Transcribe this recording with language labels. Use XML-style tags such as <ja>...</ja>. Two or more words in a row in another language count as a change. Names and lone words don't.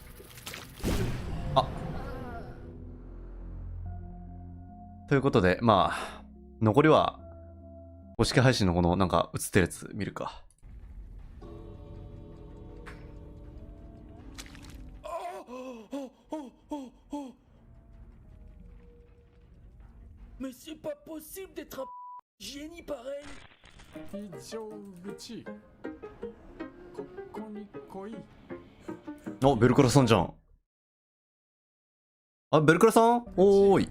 <ja>ということで、まあ残りは公式配信のこのなんか映ってるやつ見るか。</ja> <fr>Mais c'est pas possible d'être un génie pareil.</fr> <ja>非常口ここに来い。お、ベルクラさんじゃん。あ、ベルクラさん、おーい。</ja>